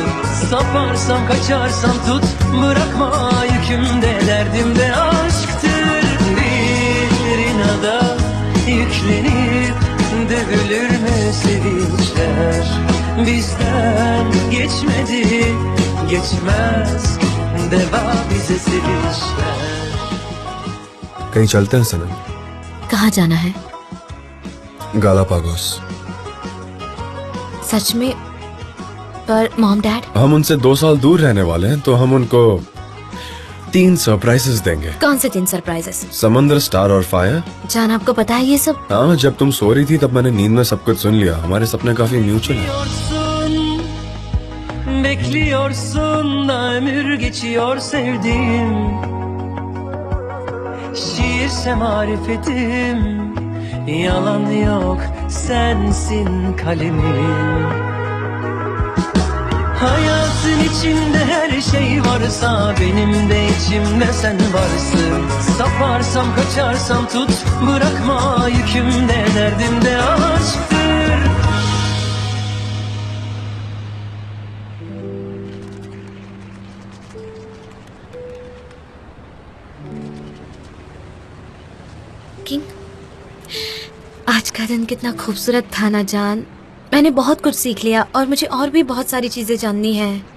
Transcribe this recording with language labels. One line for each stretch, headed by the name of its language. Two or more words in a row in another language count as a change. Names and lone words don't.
Turkish: Saparsam kaçarsam tut, bırakma yükümde, derdimde aşktır. Bir inada yüklenip dövülür mü sevinçler? Bizden geçmedi, geçmez deva bize sevinçler.
Hindi: कहीं चलते हैं सनम? कहाँ जाना है? गालापागोस। सच में? पर मॉम डैड? हम उनसे 2 साल दूर रहने वाले हैं, तो हम उनको 3 सरप्राइजेस देंगे। कौन से 3 सरप्राइजेस? समंदर, स्टार और फायर। जान आपको पता है ये सब? हाँ, जब तुम सो रही थी तब मैंने नींद में सब कुछ सुन लिया। हमारे सपने काफी म्यूचुअल हैं।
Turkish: Bekliyorsun da ömür geçiyor sevdiğim. Şiirse marifetim, yalan yok sensin kalemim. Hayatın içinde her şey varsa benim de içimde sen varsın. Saparsam kaçarsam tut, bırakma yükümde derdimde aşktır.
Hindi: किंग, आज का दिन कितना खूबसूरत था ना जान। मैंने बहुत कुछ सीख लिया और मुझे और भी बहुत सारी चीजें जाननी है।